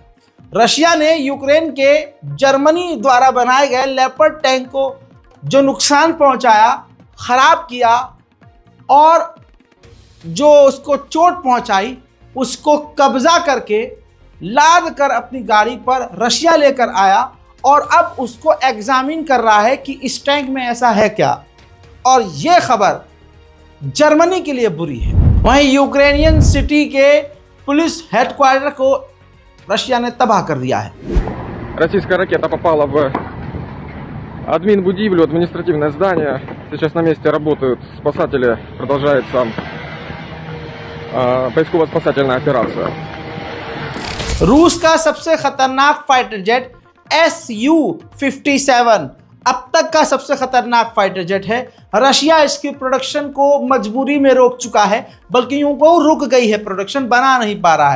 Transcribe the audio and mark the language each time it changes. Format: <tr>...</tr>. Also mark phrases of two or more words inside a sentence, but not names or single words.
<hi>रशिया ने यूक्रेन के जर्मनी द्वारा बनाए गए लेपर्ड टैंक को जो नुकसान पहुंचाया, खराब किया, और जो उसको चोट पहुंचाई, उसको कब्जा करके लाद कर अपनी गाड़ी पर रशिया लेकर आया, और अब उसको एग्जामिन कर रहा है कि इस टैंक में ऐसा है क्या। और यह खबर जर्मनी के लिए बुरी है। वहीं यूक्रेनियन सिटी के पुलिस हेडक्वार्टर को रशिया ने तबाह कर दिया है।</hi> <ru>Российская ракета попала в админбудивлю, административное здание. Сейчас на месте работают спасатели, продолжается поисково-спасательная операция.</ru> <hi>रूस का सबसे खतरनाक</hi> <en>fighter jet</en> <hi>Su-57 अब तक का सबसे खतरनाक</hi> <en>fighter jet</en> <hi>है। रशिया इसकी प्रोडक्शन को मजबूरी में रोक चुका है, बल्कि यूं को रुक गई है, प्रोडक्शन बना नहीं पा रहा है।</hi>